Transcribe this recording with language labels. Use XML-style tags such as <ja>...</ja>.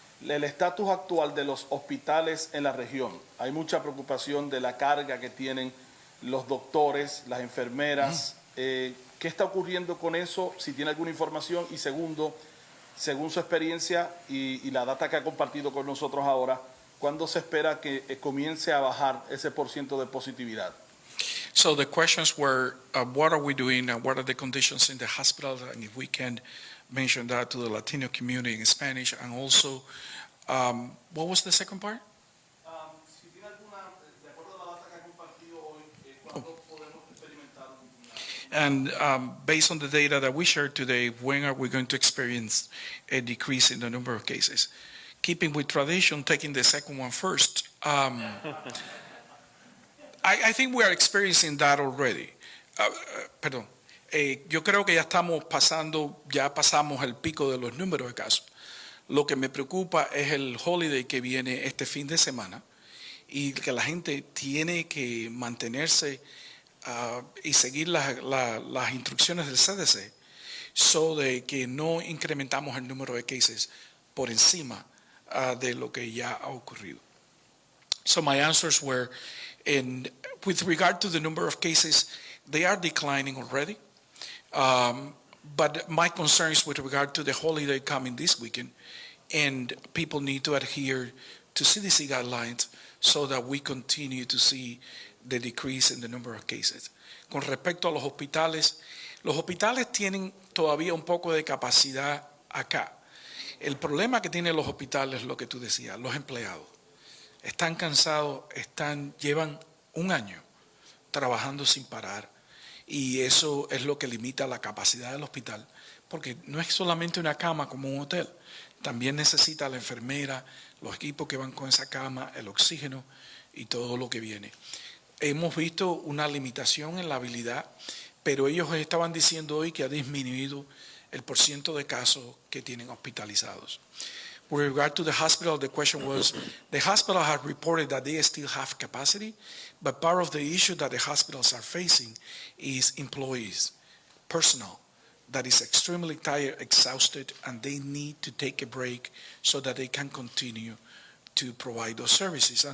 <es>El estatus actual de los hospitales en la región. Hay mucha preocupación de la carga que tienen los doctores, las enfermeras. ¿Qué está ocurriendo con eso? Si tiene alguna información. Y segundo, según su experiencia y la data que ha compartido con nosotros ahora, ¿cuándo se espera que comience a bajar ese % de positividad?</es> <en>So the questions were, what are we doing and what are the conditions in the hospital? And if we can mention that to the Latino community in Spanish. And also, what was the second part?</en> <es>Si tiene alguna, de acuerdo a la data que ha compartido hoy, ¿cuándo podemos experimentar</es> <en>And based on the data that we shared today, when are we going to experience a decrease in the number of cases? Keeping with tradition, taking the second one first. I think we are experiencing that already.</en> <es>Perdón. Yo creo que ya pasamos el pico de los números de casos. Lo que me preocupa es el holiday que viene este fin de semana y que la gente tiene que mantenerse y seguir las instrucciones del CDC, so de que no incrementamos el número de cases por encima de lo que ya ha ocurrido.</es> <en>So my answers were, with regard to the number of cases, they are declining already. But my concern is with regard to the holiday coming this weekend, and people need to adhere to CDC guidelines so that we continue to see the decrease in the number of cases.</en> <es>Con respecto a los hospitales tienen todavía un poco de capacidad acá. El problema que tienen los hospitales es lo que tú decías, los empleados. Están cansados, llevan un año trabajando sin parar, y eso es lo que limita la capacidad del hospital, porque no es solamente una cama como un hotel, también necesita la enfermera, los equipos que van con esa cama, el oxígeno y todo lo que viene. Hemos visto una limitación en la habilidad, pero ellos estaban diciendo hoy que ha disminuido el % de casos que tienen hospitalizados.</es> <en>With regard to the hospital, the question was, the hospital has reported that they still have capacity, but part of the issue that the hospitals are facing is employees, personnel, that is extremely tired, exhausted, and they need to take a break so that they can continue to provide those services.</en>